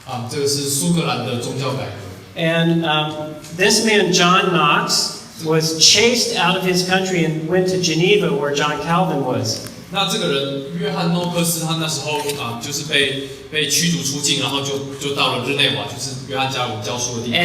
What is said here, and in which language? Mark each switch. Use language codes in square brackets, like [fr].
[zh] 这个是苏格兰的宗教改革。 [en] And this man John Knox was chased out of his country and went to Geneva, where John Calvin was. [zh] 那这个人约翰诺克斯，他那时候就是被驱逐出境，然后就到了日内瓦，就是约翰加尔文教书的地方。